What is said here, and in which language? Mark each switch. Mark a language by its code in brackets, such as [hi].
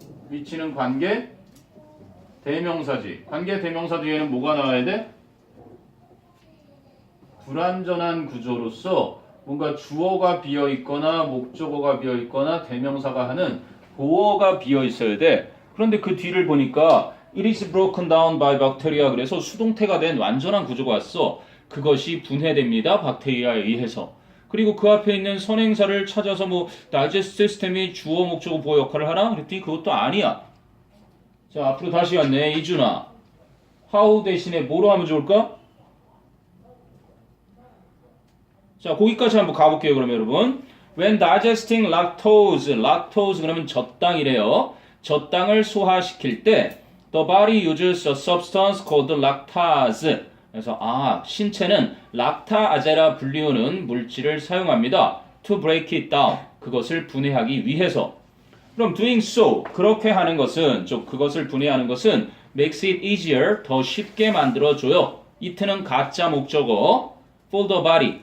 [ko] 위치는 관계 대명사지. 관계 대명사 뒤에는 뭐가 나와야 돼? 불완전한 구조로서 뭔가 주어가 비어 있거나 목적어가 비어 있거나 대명사가 하는 보어가 비어 있어야 돼. 그런데 그 뒤를 보니까 [en] it is broken down by bacteria. [ko] 그래서 수동태가 된 완전한 구조가 왔어. 그것이 분해됩니다. 박테리아에 의해서. 그리고 그 앞에 있는 선행사를 찾아서 digest 시스템이 주어, 목적어, 보어 역할을 하나? 그랬더니 그것도 아니야. 자, 앞으로 다시 갔네. 이준아. how 대신에 뭐로 하면 좋을까? 자, 거기까지 한번 가볼게요. 그러면 여러분. [en] When digesting lactose. [ko] lactose 그러면 젖당이래요. 젖당을 소화시킬 때 [en] the body uses a substance called lactase. [ko] 그래서 신체는 락타아제라 불리우는 물질을 사용합니다. [en] To break it down. [ko] 그것을 분해하기 위해서. [en] 그럼 doing so. [ko] 그렇게 하는 것은, 그것을 분해하는 것은 [en] makes it easier. [ko] 더 쉽게 만들어줘요. it는 가짜 목적어. [en] for the body.